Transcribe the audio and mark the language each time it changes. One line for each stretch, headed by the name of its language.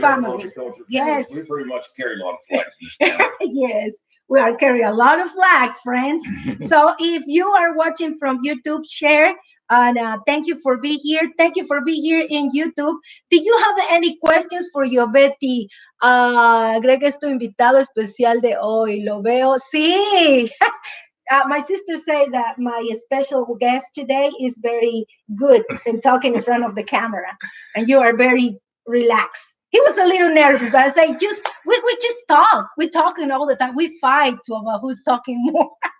English: family. Yes. We pretty much carry a lot of flags in this town. Yes, we are carrying a lot of flags, friends. So if you are watching from YouTube, share. And thank you for being here. Thank you for being here in YouTube. Do you have any questions for yo, Betty?
Spanish: Greg es tu invitado especial de hoy. Lo veo. Sí.
English: My sister said that my special guest today is very good in talking in front of the camera, and you are very relaxed. He was a little nervous, but I say, we just talk. We're talking all the time. We fight about who's talking more.